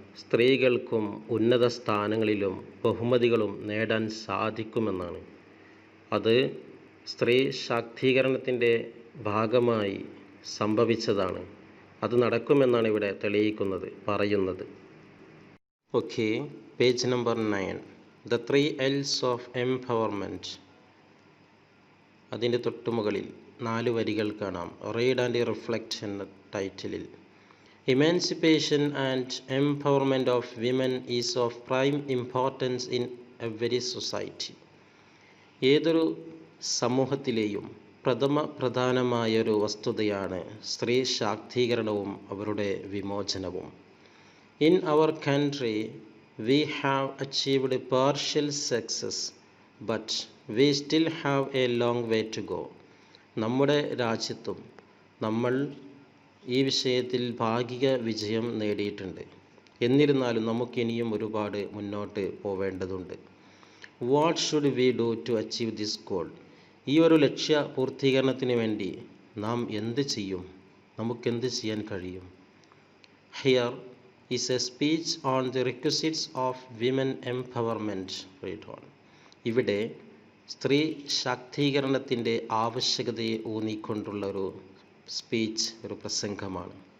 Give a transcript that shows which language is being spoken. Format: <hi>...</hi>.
<ml>സ്ത്രീകൾക്കും ഉന്നത സ്ഥാനങ്ങളിലും ബഹുമതികളും നേടാൻ സാധിക്കുമെന്നാണ്. അത് സ്ത്രീ ശാക്തീകരണത്തിൻ്റെ ഭാഗമായി സംഭവിച്ചതാണ്. അത് നടക്കുമെന്നാണ് ഇവിടെ തെളിയിക്കുന്നത്, പറയുന്നത്. Okay, page number 9, The 3 L's of Empowerment. അതിൻ്റെ തൊട്ടുമുകളിൽ 4 വരികൾ കാണാം. റീഡ് ആൻഡ് റിഫ്ലക്റ്റ് എന്ന ടൈറ്റിലിൽ.</ml> <en>Emancipation and empowerment of women is of prime importance in every society.</en> <ml>ഏതൊരു സമൂഹത്തിലെയും പ്രധാനമായൊരു വസ്തുതയാണ് സ്ത്രീ ശാക്തീകരണവും അവരുടെ വിമോചനവും.</ml> <en>In our country, we have achieved partial success, but we still have a long way to go.</en> <ml>നമ്മുടെ രാജ്യത്തും നമ്മൾ ഈ വിഷയത്തിൽ ഭാഗിക വിജയം നേടിയിട്ടുണ്ട്. എന്നിരുന്നാലും നമുക്കിനിയും ഒരുപാട് മുന്നോട്ട് പോവേണ്ടതുണ്ട്.</ml> <en>What should we do to achieve this goal?</en> <ml>ഈ ഒരു ലക്ഷ്യ പൂർത്തീകരണത്തിന് വേണ്ടി നാം എന്ത് ചെയ്യും? നമുക്കെന്ത് ചെയ്യാൻ കഴിയും?</ml> <en>Here is a speech on the requisites of women empowerment. Read on.</en> <ml>ഇവിടെ സ്ത്രീ ശാക്തീകരണത്തിൻ്റെ ആവശ്യകതയെ ഊന്നിക്കൊണ്ടുള്ള ഒരു സ്പീച്ച്, ഒരു പ്രസംഗമാണ്.</ml>